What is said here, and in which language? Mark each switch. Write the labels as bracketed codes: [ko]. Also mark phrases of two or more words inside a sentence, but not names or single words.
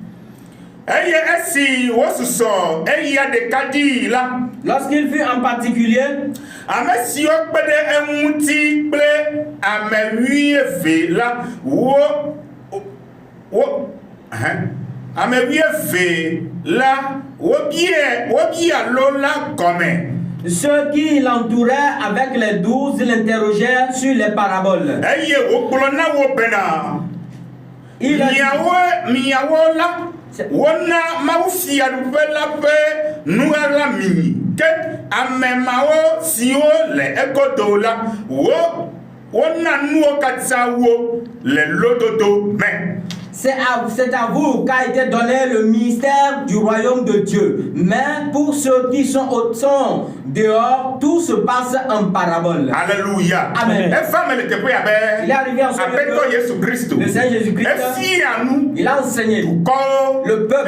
[fr] Lorsqu'il fut en particulier, ceux qui l'entouraient avec les 12 l'interrogèrent sur les paraboles. Il a dit, [ee] wona mausia rubela pe nuala mini ke amemao sio le ekodola wona nuo katsawo le lododo me. [fr] C'est à vous qu'a été donné le ministère du royaume de Dieu. Mais pour ceux qui sont au son dehors, tout se passe en parabole. Alléluia. Amen. Il est arrivé en ce lieu le Seigneur Jésus-Christ. Il a enseigné le peuple.